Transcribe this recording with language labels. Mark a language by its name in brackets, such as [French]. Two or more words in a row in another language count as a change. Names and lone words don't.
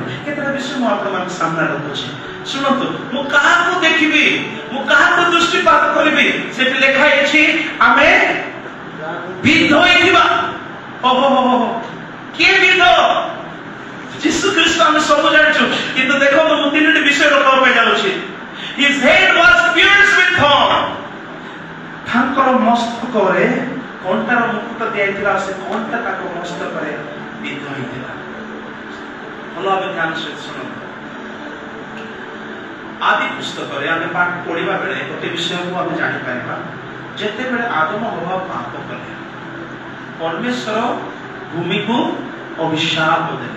[Odia] କେତେଟା ବିଷୟ ମୁଁ ଆପଣମାନଙ୍କ ସାମ୍ନାରେ ରଖୁଛି। ଶୁଣନ୍ତୁ, ମୁଁ କାହାକୁ ଦେଖିବି, ମୁଁ କାହାକୁ ଦୃଷ୍ଟିପାତ କରିବି? ସେଠି ଲେଖା ହେଇଛି ଆମେ ବିଦ୍ଧ ହୋଇଥିବା। କିଏ ବିଦ୍ଧ? ଯୀଶୁ ଖ୍ରୀଷ୍ଟ। ଆମେ ସବୁ ଜାଣିଛୁ, କିନ୍ତୁ ଦେଖନ୍ତୁ ମୁଁ ତିନୋଟି ବିଷୟ ରଖିବା ପାଇଁ ଯାଉଛି। [English] His head was pierced with thorn. [Odia] ତାଙ୍କର ମସ୍ତକରେ କଣ୍ଟାର ମୁକୁଟ ଦିଆଯାଇଥିଲା, ସେ କଣ୍ଟା ତାଙ୍କ ମସ୍ତକରେ ବିଦ୍ଧ ହୋଇଥିଲା। ଭଲ ଭାବେ ଧ୍ୟାନ ସହିତ ଶୁଣନ୍ତୁ। ଆଦି ପୁସ୍ତକରେ ଆମେ ପାଠ ପଢିବା ବେଳେ ଗୋଟେ ବିଷୟକୁ ଆମେ ଜାଣିପାରିବା, ଯେତେବେଳେ ଆଦମ ହବା ପାପ କଲେ ପରମେଶ୍ୱର ଭୂମିକୁ ଅଭିଶାପ ଦେଲେ।